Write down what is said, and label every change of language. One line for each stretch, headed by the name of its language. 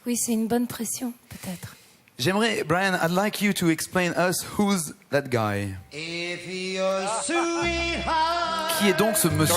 French: Oui, c'est une bonne pression, peut-être. J'aimerais,
English: Brian, I'd like you to explain us who's that guy.
French: Qui est donc ce monsieur?